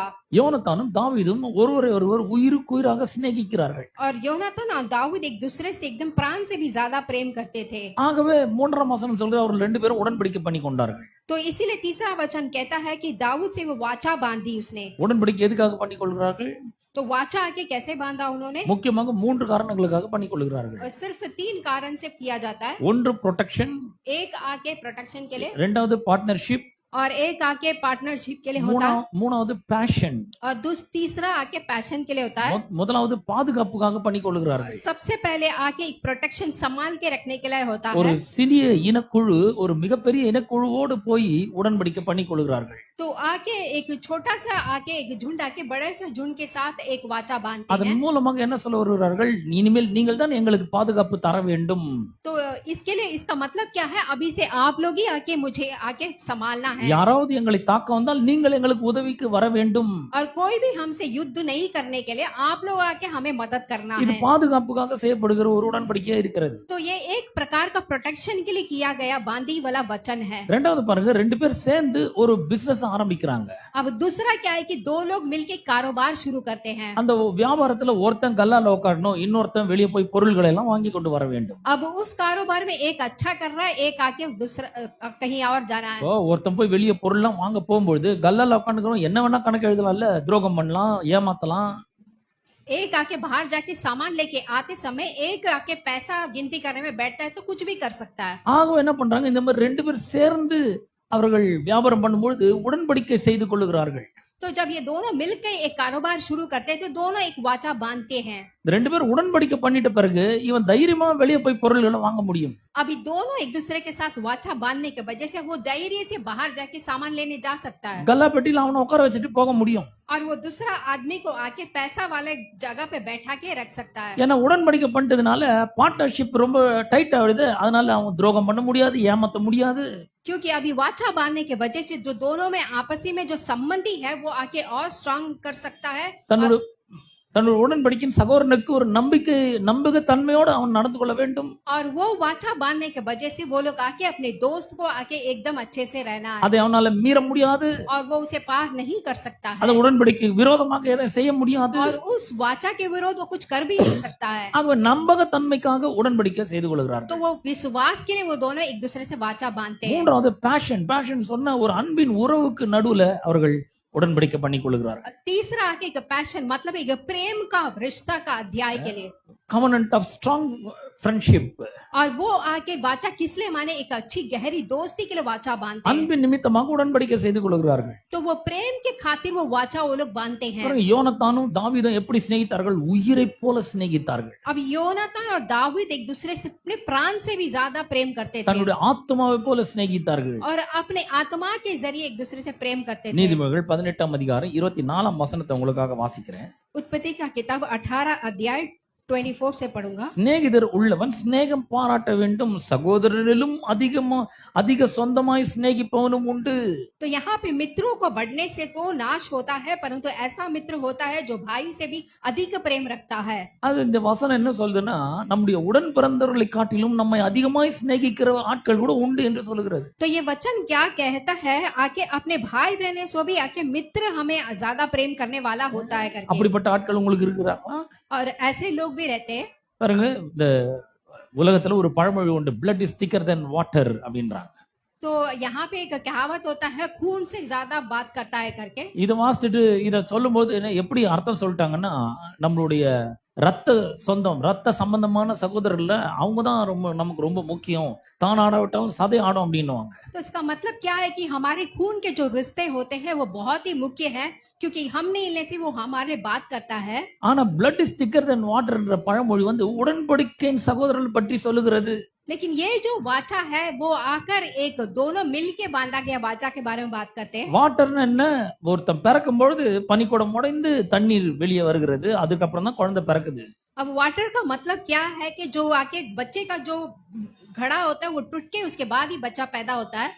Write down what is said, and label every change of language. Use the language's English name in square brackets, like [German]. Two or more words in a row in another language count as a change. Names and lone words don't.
[Tamil] யோனத்தானும் தாவீதும் ஒருவரை ஒருவர் உயிருக்குயிராக சிநேகிக்கிறார்கள். [Hindi] और योनातान और दाऊद एक दूसरे से एकदम प्राण से भी ज्यादा प्रेम करते थे। [Tamil] ஆகவே 3ஆம் வசனம் சொல்ற அவர்கள் 2 பேரும் உடன்படிக்கை பண்ணி கொண்டார்கள். [Hindi] तो इसीलिए तीसरा वचन कहता है कि दाऊद से वो वाचा बांधी उसने। [Tamil] உடன்படிக்கை எதுக்காக பண்ணி கொள்கிறார்கள்? [Hindi] तो वाचा आके कैसे बांधा उन्होंने? [Tamil] முக்கியமாக 3 காரணங்களுக்காக பண்ணி கொள்கிறார்கள். [Hindi] और सिर्फ 3 कारण से किया जाता है। [Tamil] 1 ப்ரொடெக்ஷன், [Hindi] एक आके प्रोटेक्शन के लिए, [Tamil] 2வது பார்ட்னர்ஷிப், [Hindi] और एक आके पार्टनरशिप के लिए होता है, [Tamil] 3வது पैशन, [Hindi] और तीसरा आके पैशन के लिए होता है। [Tamil] முதலாவது பாதுகாப்புக்காக பண்ணி கொள்கிறார்கள். [Hindi] सबसे पहले आके एक प्रोटेक्शन संभाल के रखने के लिए होता [Tamil] ஒரு [Hindi] है। [Tamil] சிறிய இனக்குழு ஒரு மிகப்பெரிய இனக்குழுவோடு போய் உடன்படிக்கை பண்ணி கொள்கிறார்கள். [Hindi] तो आके एक छोटा सा आके एक झुंड आके बड़े से झुंड के साथ एक वाचा बांधते [Tamil] அதன் [Hindi] हैं। [Tamil] மூலமாக என்ன சொல்ல வருகிறார்கள்? இனிமேல் நீங்கள் தான் எங்களுக்கு பாதுகாப்பு தர வேண்டும். [Hindi] तो इसके लिए इसका मतलब क्या है, अभी से आप लोग ही आके मुझे आके संभालना है। [Tamil] யாராவது எங்களை தாக்க வந்தால் நீங்கள் எங்களுக்கு உதவிக்கு வர வேண்டும். [Hindi] और कोई भी हमसे युद्ध नहीं करने के लिए आप लोग आके हमें मदद करना [Tamil] இது [Hindi] है। [Tamil] பாதுகாப்புக்காக செய்யப்படுகிற ஒரு உடன்படிக்கையா இருக்கிறது. [Hindi] तो ये एक प्रकार का प्रोटेक्शन के लिए किया गया बांधी वाला वचन है। [Tamil] ரெண்டாவது பாருங்க, 2 பேர் சேர்ந்து ஒரு பிசினஸ் ஆரம்பிக்கிறாங்க. [Hindi] अब दूसरा क्या है कि 2 लोग मिलके कारोबार शुरू करते हैं। [Tamil] அந்த வியாபாரத்துல ஒருத்தன் கல்லால உட்காரணும், இன்னொருத்தன் வெளியே போய் பொருள்களை எல்லாம் வாங்கி கொண்டு வர வேண்டும். [Hindi] अब उस कारोबार में एक अच्छा कर रहा है, एक आके दूसरा कहीं और जाना है। [Tamil] ஒருத்தன் போய் வெளியே பொருள்லாம் வாங்க போகும்போது கல்லால உட்காந்துக்கிறோம், என்ன வேணா கணக்கு எழுதலாம்ல, துரோகம் பண்ணலாம், ஏமாத்தலாம். [Hindi] एक आके बाहर जाके सामान लेके आते समय एक आके पैसा गिनती करने में बैठता है तो कुछ भी कर सकता है। [Tamil] ஆக என்ன பண்றாங்க, இந்த மாதிரி 2 பேர் சேர்ந்து அவர்கள் வியாபாரம் பண்ணும்பொழுது உடன்படிக்கை செய்து கொள்ளுகிறார்கள். [Hindi] तो जब ये दोनों मिलकर एक कारोबार शुरू करते हैं तो दोनों एक वाचा बांधते हैं। [Tamil] 2 பேர் உடன்படிக்கை பண்ணிட்ட பிறகு இவன் தைரியமா வெளியே போய் பொருள்களை வாங்க முடியும். [Hindi] अभी दोनों एक दूसरे के साथ वाचा बांधने की वजह से वो धैर्य से बाहर जाके सामान लेने जा सकता है। [Tamil] கல்லா பெட்டியில அவனை உட்கார வச்சுட்டு போக முடியும். [Hindi] और वो दूसरा आदमी को आके पैसा वाले जगह पे बैठा के रख सकता है। [Tamil] ஏன்னா உடன்படிக்கை பண்ணிட்டதுனால பார்ட்னர்ஷிப் ரொம்ப டைட் ஆகுது. அதனால அவன் துரோகம் பண்ண முடியாது, ஏமாத்த முடியாது. [Hindi] क्योंकि अभी वाचा बांधने की वजह से जो दोनों में आपसी में जो संबंधी है वो आके और स्ट्रांग कर सकता है। [Tamil] தன்னோட உடன்படிக்கையின் சகோதரனுக்கு ஒரு நம்பிக்கைத்தன்மையோடு அவன் நடந்து கொள்ள வேண்டும். [Hindi] और वो वाचा बांधने की वजह से वो लोग आके अपने दोस्त को आके एकदम अच्छे से रहना है। [Tamil] அதை அவனால மீற முடியாது. [Hindi] और वो उसे पार नहीं कर सकता है। [Tamil] அந்த உடன்படிக்கை விரோதமாக எதையும் செய்ய முடியாது. [Hindi] और उस वाचा के विरोध वो कुछ कर भी नहीं सकता है। [Tamil] ஆகவே நம்பகத்தன்மைக்காக உடன்படிக்கை செய்து கொள்கிறார்கள். [Hindi] तो वो विश्वास के लिए वो दोनों एक दूसरे से वाचा बांधते हैं। [Tamil] மூன்றாவது பேஷன் சொன்ன ஒரு அன்பின் உறவுக்கு நடுவுல அவர்கள் உடன்படிக்கை பண்ணி கொள்கிறார்கள். [Hindi] तीसरा आके एक पैशन मतलब एक प्रेम का रिश्ता का अध्याय के लिए [English] covenant of strong friendship. [Hindi] और वो आके वाचा किस लिए माने एक अच्छी गहरी दोस्ती के लिए वाचा बांधते हैं। [Tamil] அன்பின் நிமித்தமாக உடன்படிக்கை செய்து கொள்கிறார்கள். [Hindi] तो वो प्रेम के खातिर वो वाचा वो लोग बांधते हैं। [Tamil] யோனத்தானும் தாவீதும் எப்படி சிநேகித்தார்கள்? உயிரை போல சிநேகித்தார்கள். [Hindi] अब योनातान और दाऊद एक दूसरे से अपने प्राण से भी ज्यादा प्रेम करते थे [Tamil] தன்னுடைய ஆத்துமாவை போல சிநேகித்தார்கள். [Hindi] और अपने आत्मा के जरिए एक दूसरे से प्रेम करते थे। [Tamil] நீதிமொழிகள் 18ஆம் அதிகாரம் 24ஆம் வசனத்தை உங்களுக்காக வாசிக்கிறேன். [Hindi] उत्पत्ति का किताब 18 अध्याय 24 से पढ़ूंगा। [Tamil] சிநேகிதர் உள்ளவன் சிநேகம் பாராட்ட வேண்டும், சகோதரனிலும் அதிக சொந்தமாய் சிநேகிப்பவனும் உண்டு. [Hindi] तो यहाँ पे मित्रों को बढ़ने से तो नाश होता है, परंतु ऐसा मित्र होता है जो भाई से भी अधिक प्रेम रखता है। [Tamil] அது இந்த वचन என்ன சொல்லுதுன்னா, நம்முடைய உடன் பிறந்தவர்களை காட்டிலும் நம்மை அதிகமாய் சிநேகிக்கிற ஆட்கள் கூட உண்டு என்று சொல்லுகிறது. [Hindi] तो ये वचन क्या कहता है, आके अपने भाई बहने से भी आके मित्र हमें ज्यादा प्रेम करने वाला होता है करके। [Tamil] அப்படிப்பட்ட ஆட்கள் உங்களுக்கு இருக்கிறாங்களா? [Hindi] और ऐसे लोग भी रहते हैं। [Tamil] பாருங்க, இந்த உலகத்துல ஒரு பழமொழி உண்டு, [English] blood is thicker than water அப்படின்றாங்க. [Hindi] तो यहाँ पे एक कहावत होता है, खून से ज्यादा बात करता है करके। [Tamil] இதை வாசிச்சுட்டு இதை சொல்லும் போது எப்படி அர்த்தம் சொல்லிட்டாங்கன்னா, நம்மளுடைய ரத்த சம்பந்தமான சகோதரர்ல அவங்க தான் நமக்கு ரொம்ப முக்கியம், தான் ஆடாவிட்டாலும் சதை ஆடும் அப்படின்னுவாங்க. [Hindi] तो इसका मतलब क्या है कि हमारे खून के जो रिश्ते होते हैं वो बहुत ही मुख्य है, क्योंकि हम नहीं लेते वो हमारे बात करता है। [Tamil] ஆனா [English] blood is thicker than water [Tamil] என்ற பழமொழி உடன்படிக்கையின் சகோதரர்கள் பற்றி சொல்லுகிறது. [Hindi] लेकिन ये जो वाचा है वो आकर एक दोनों मिल के बांधा गया वाचा के बारे में बात करते हैं। [Tamil] வாட்டர்னா என்ன? ஒருத்தன் பிறக்கும் பொழுது பனிக்குடம் உடைந்து தண்ணீர் வெளியே வருகிறது, அதுக்கப்புறம் தான் குழந்தை பிறக்குது. [Hindi] अब वाटर का मतलब क्या है कि जो आके बच्चे का जो घड़ा होता है वो टूट के उसके बाद ही बच्चा पैदा होता है।